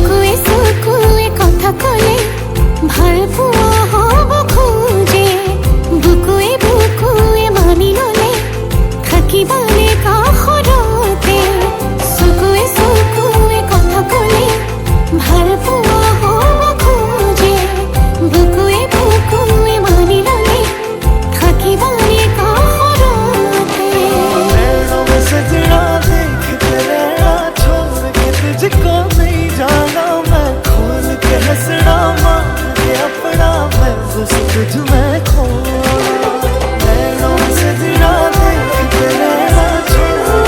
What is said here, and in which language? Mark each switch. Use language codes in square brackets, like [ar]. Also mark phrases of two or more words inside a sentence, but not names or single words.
[as] চকুৱে কথা ক'লে ভাল পোৱা হ'ব খোজে বুকুৱে মানি ল'লে থাকিবানে কাষৰতে চকুৱে কথা ক'লে ভাল পোৱা হ'ব খোজে বুকুৱে মানি ল'লে থাকিবানে কাষৰতে [hi] नैनों में सजना देख के रहना छोड़ के तुझको नहीं जाना मैं खोल के हंसना मान के अपना मैं बस तुझ में खोना नैनों में सजना देख के रहना छोड़